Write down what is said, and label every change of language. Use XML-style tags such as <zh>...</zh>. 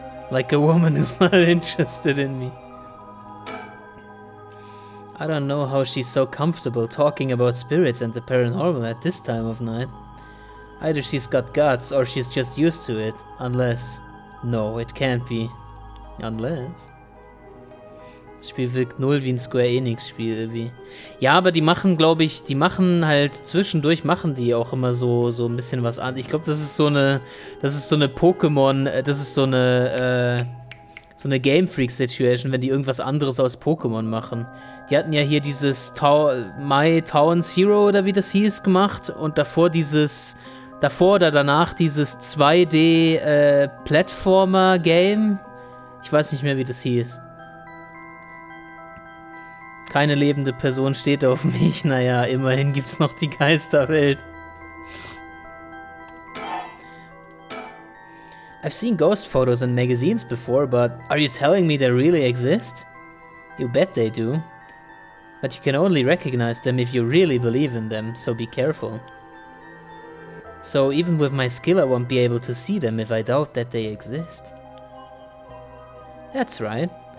<en>Like a woman who's not interested in me. I don't know how she's so comfortable talking about spirits and the paranormal at this time of night. Either she's got guts or she's just used to it. Unless... No, it can't be. Unless...</en> <de>Das Spiel wirkt null wie ein Square Enix Spiel irgendwie. Ja, aber die machen, glaube ich, zwischendurch machen die auch immer so ein bisschen was an. Ich glaube, das ist so eine Pokémon, das ist so eine, so eine Game Freak Situation, wenn die irgendwas anderes aus Pokémon machen. Die hatten ja hier dieses My Towns Hero oder wie das hieß gemacht und davor oder danach dieses 2D Platformer Game. Ich weiß nicht mehr, wie das hieß. Keine lebende Person steht auf mich. Naja, immerhin gibt's noch die Geisterwelt.</de> <en>I've seen ghost photos in magazines before, but are you telling me they really exist? You bet they do. But you can only recognize them if you really believe in them, so be careful. So even with my skill I won't be able to see them if I doubt that they exist. That's right.</en>